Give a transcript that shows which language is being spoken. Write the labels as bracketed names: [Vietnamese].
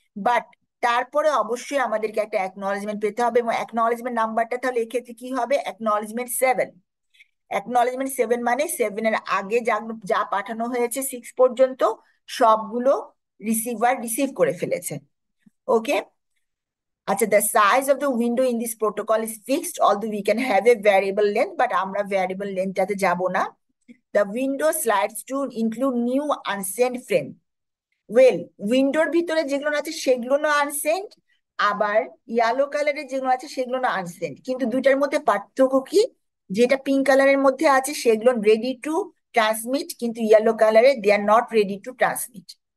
[Bangla] But তারপরে অবশ্যই আমাদেরকে একটা অ্যাকনলেজমেন্ট পেতে হবে, এবং অ্যাকনলেজমেন্ট নাম্বারটা তাহলে এক্ষেত্রে কি হবে, অ্যাকনলেজমেন্ট 7। অ্যাকনলেজমেন্ট 7 মানে 7-এর আগে যা যা পাঠানো হয়েছে 6 পর্যন্ত সবগুলো রিসিভার রিসিভ করে ফেলেছে। ওকে। [English] আচ্ছা, the size of the window in this protocol is fixed, although we can have a variable length, but [Bangla] আমরা variable lengthটাতে যাব না। [English] The window slides to include new unsent frame. [Bangla] Well, উইন্ডোর ভিতরে যেগুলো আছে সেগুলো না আনসেন্ট, আবার ইয়েলো কালারের যেগুলো আছে সেগুলো না আনসেন্ট। কিন্তু দুইটার মধ্যে পার্থক্য কি, যেটা পিঙ্ক কালারের মধ্যে আছে সেগুলো রেডি টু ট্রান্সমিট, কিন্তু ইয়েলো কালারে [English] They are not ready to transmit.